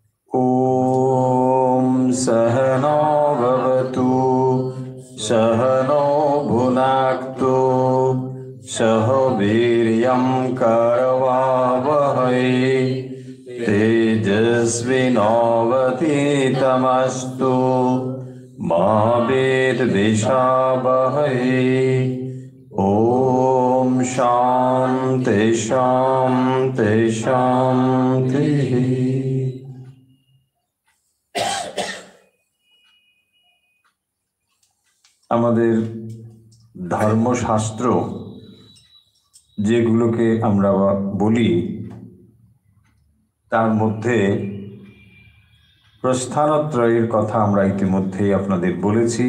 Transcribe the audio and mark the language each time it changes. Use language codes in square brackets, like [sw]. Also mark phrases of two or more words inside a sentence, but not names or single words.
[sa] ॐ सहनो भवतु सहनो भुनाक्तु सह वीर्यं करवावहै तेजस्विनावतीतमस्तु मा विद्विषावहै। ॐ शान्ति शान्ति शान्तिः। [bn] আমাদের ধর্মশাস্ত্র যেগুলোকে আমরা বলি তার মধ্যে প্রস্থানত্রয়ের কথা আমরা ইতিমধ্যেই আপনাদের বলেছি।